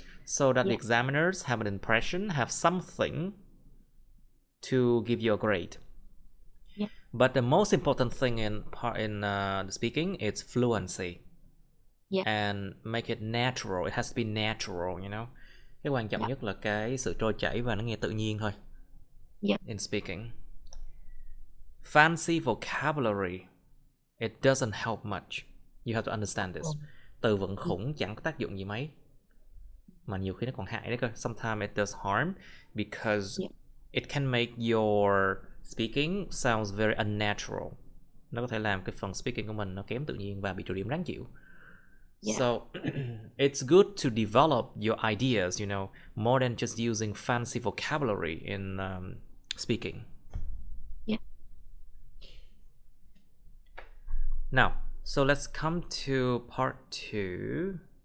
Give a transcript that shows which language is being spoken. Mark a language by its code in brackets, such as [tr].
[en] So that the examiners have an impression, have something to give you a grade. Yeah. But the most important thing in the speaking is fluency. Yeah. And make it natural. It has to be natural, you know. [vi] Cái quan trọng nhất là cái sự trôi chảy và nó nghe tự nhiên thôi. [en] In speaking. Fancy vocabulary, it doesn't help much. You have to understand this. [vi] Từ vựng khủng chẳng có tác dụng gì mấy. Mà nhiều khi nó còn hại đấy cơ. [en] Sometimes it does harm because it can make your speaking sounds very unnatural. [vi] Nó có thể làm cái phần speaking của mình nó kém tự nhiên và bị trừ điểm đáng chịu. [en] So it's good to develop your ideas, you know, more than just using fancy vocabulary in speaking. Now, so let's come to part 2.